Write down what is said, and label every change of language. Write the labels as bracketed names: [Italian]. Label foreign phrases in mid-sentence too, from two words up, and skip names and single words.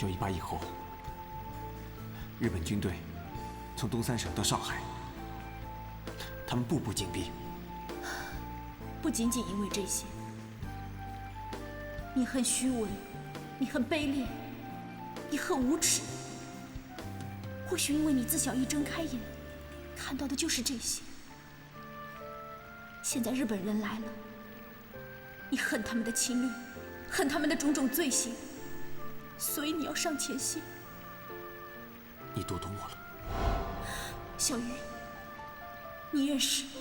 [Chinese] 9·18 以後，日本軍隊從東三省到上海，他們步步緊逼。不僅僅因為這些，你很虛偽，你很卑劣，你很無恥。或許因為你自小一睜開眼，看到的就是這些。現在日本人來了，你恨他們的侵略，恨他們的種種罪行，所以你要上前線。你讀懂我了，小玉，你也是。